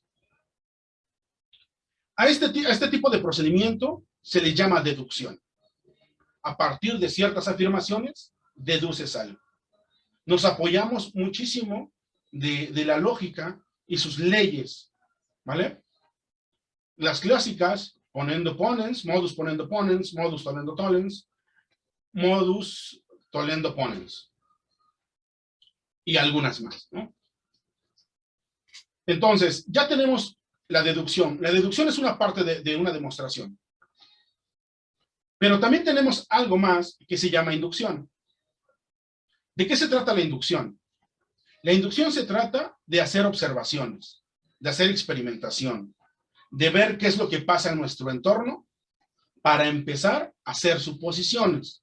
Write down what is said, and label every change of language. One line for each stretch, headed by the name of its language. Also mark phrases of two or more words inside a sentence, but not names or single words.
Spanish: A este tipo de procedimiento se le llama deducción. A partir de ciertas afirmaciones, deduces algo. Nos apoyamos muchísimo de la lógica y sus leyes, ¿vale? Las clásicas,
Latin: ponendo ponens, modus ponendo ponens, modus tollendo tollens, modus tollendo ponens.
Spanish: Y algunas más, ¿no? Entonces, ya tenemos la deducción. La deducción es una parte de una demostración. Pero también tenemos algo más que se llama inducción. ¿De qué se trata la inducción? La inducción se trata de hacer observaciones, de hacer experimentación, de ver qué es lo que pasa en nuestro entorno para empezar a hacer suposiciones.